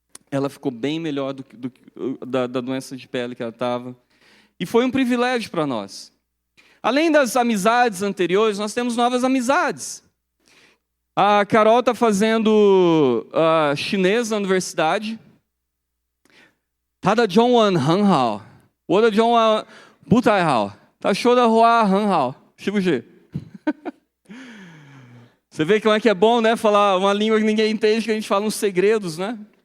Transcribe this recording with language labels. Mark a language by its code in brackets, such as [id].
[pt] Ela ficou bem melhor da doença de pele que ela estava. E foi um privilégio para nós. Além das amizades anteriores, nós temos novas amizades. A Carol está fazendo chinês na universidade. [zh] Tá da Zhongwen很好，我的中文不太好，他说的话很好，是不是？ [pt] Você vê como é que é bom, né? Falar uma língua que ninguém entende, que a gente fala uns segredos, né?